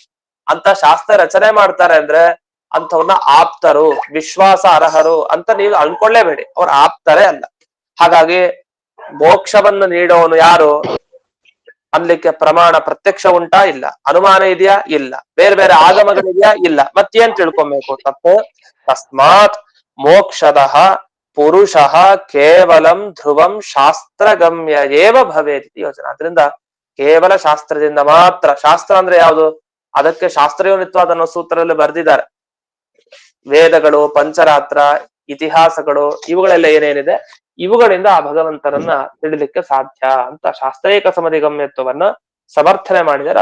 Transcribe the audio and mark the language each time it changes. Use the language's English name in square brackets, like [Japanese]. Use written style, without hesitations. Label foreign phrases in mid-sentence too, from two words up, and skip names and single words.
[Kannada] ಅಂತ ಶಾಸ್ತ್ರ ರಚನೆ ಮಾಡ್ತಾರೆ ಅಂದ್ರೆ ಅಂಥವ್ರನ್ನ ಆಪ್ತರು, ವಿಶ್ವಾಸ ಅರ್ಹರು ಅಂತ ನೀವು ಅನ್ಕೊಳ್ಳೇಬೇಡಿ. ಅವ್ರ ಆಪ್ತರೇ ಅಲ್ಲ. ಹಾಗಾಗಿ ಮೋಕ್ಷವನ್ನು ನೀಡೋನು ಯಾರು ಅನ್ಲಿಕ್ಕೆ ಪ್ರಮಾಣ ಪ್ರತ್ಯಕ್ಷ ಉಂಟಾ? ಇಲ್ಲ. ಅನುಮಾನ ಇದೆಯಾ? ಇಲ್ಲ. ಬೇರೆ ಬೇರೆ ಆಗಮಗಳಿದೆಯಾ? ಇಲ್ಲ. ಮತ್ತೇನ್ ತಿಳ್ಕೊಬೇಕು? ತಪ್ಪು. [Sanskrit] ತಸ್ಮಾತ್ ಮೋಕ್ಷದಃ ಪುರುಷಃ ಕೇವಲಂ ಧ್ರುವಂ ಶಾಸ್ತ್ರಗಮ್ಯ ಏವ ಭವೇತ್ ಯೋಚನೆ. [Kannada] ಅದರಿಂದ ಕೇವಲ ಶಾಸ್ತ್ರದಿಂದ ಮಾತ್ರ. ಶಾಸ್ತ್ರ ಅಂದ್ರೆ ಯಾವುದು? ಅದಕ್ಕೆ ಶಾಸ್ತ್ರಯೋನಿತ್ವಾದ ಅನ್ನೋ ಸೂತ್ರದಲ್ಲಿ ಬರೆದಿದ್ದಾರೆ. ವೇದಗಳು, ಪಂಚರಾತ್ರ, ಇತಿಹಾಸಗಳು, ಇವುಗಳೆಲ್ಲ ಏನೇನಿದೆ, ಇವುಗಳಿಂದ ಆ ಭಗವಂತನನ್ನ ತಿಳಿಲಿಕ್ಕೆ ಸಾಧ್ಯ ಅಂತ ಶಾಸ್ತ್ರೀಕ ಸಮಧಿಗಮ್ಯತ್ವವನ್ನ ಸಮರ್ಥನೆ ಮಾಡಿದ್ದಾರೆ.